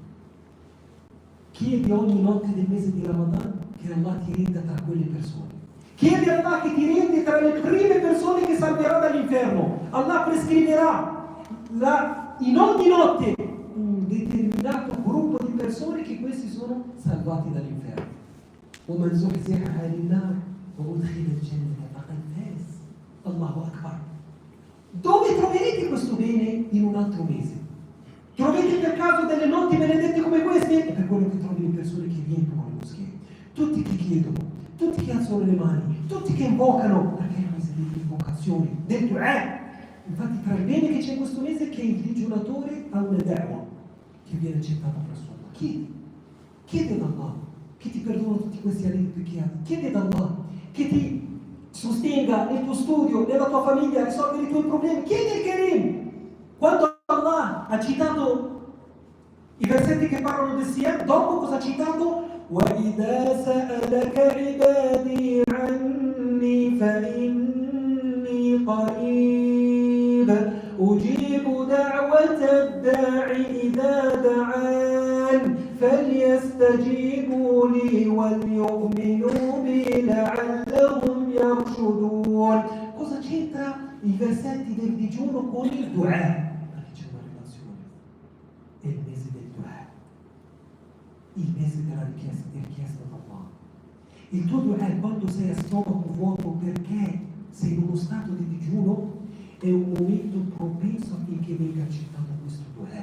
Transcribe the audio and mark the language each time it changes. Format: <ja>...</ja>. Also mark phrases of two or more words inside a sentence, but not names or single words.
<it>Chiedi ogni notte del mese di Ramadan che Allah ti renda tra quelle persone. Chiedi a Allah che ti renda tra le prime persone che salverà dall'inferno. Allah prescriverà in ogni notte un determinato gruppo di persone che questi sono salvati dall'inferno.</it> <ar>ومن زحزح عن النار وأدخل الجنة فقد فاز. الله أكبر.</ar> <it>Dove troverete questo bene in un altro mese? Trovate per caso delle notti benedette come queste? È per quello che trovi le persone che riempiono le moschee, tutti che chiedono, tutti che alzano le mani, tutti che invocano, perché è un mese di invocazioni, del du'a. Infatti tra il bene che c'è in questo mese è che il digiunatore ha una da'wa che viene accettata presso Allah. Chiedi ad Allah che ti perdona tutti questi anni peccati, chiedi ad Allah che ti sostenga nel tuo studio, nella tua famiglia, a risolvere i tuoi problemi, chiedi il Karim. Quando Allah ha citato i versetti che parlano del Siyam, dopo cosa ha citato?</it> <ar>وَإِذَا سَأَلَكَ عِبَادِي عَنِّي فَإِنِّي قَرِيبٌ أُجِيبُ دَعْوَةَ الدَّاعِ إِذَا دَعَانِ فَلْيَسْتَجِيبُوا لِي وَلْيُؤْمِنُوا بِي لَعَلَّهُمْ يَرْشُدُونَ.</ar> <it>Cosa c'entra i versetti del digiuno con il du'a? C'è una relazione. È il mese del du'a, il mese della richiesta da Allah. Il tuo du'a quando sei a stomaco vuoto perché sei in uno stato di digiuno è un momento propenso affinché venga accettato questo du'a.</it>